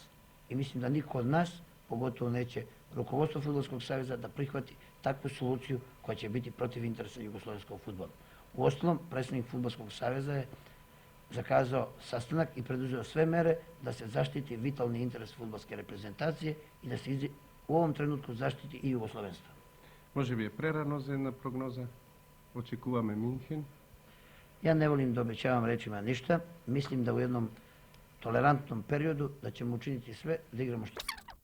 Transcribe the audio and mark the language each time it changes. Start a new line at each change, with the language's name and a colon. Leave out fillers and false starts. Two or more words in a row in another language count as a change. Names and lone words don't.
Serbian: I mislim da niko od nas, pogotovo neće rukovodstvo Fudbalskog saveza, da prihvati takvu soluciju koja će biti protiv interesa jugoslovenskog fudbala. Uostalom, predsjednik Fudbalskog saveza je zakazao sastanak i preduzeo sve mere da se zaštiti vitalni interes fudbalske reprezentacije i da se u ovom trenutku zaštiti i jugoslovenstvo.
Macedonian: Може би е прерано за една прогноза. Очекуваме Минхен.
Serbian: Ja ne volim da obećavam rečima ništa. Mislim da u jednom tolerantnom periodu da ćemo učiniti sve da igramo što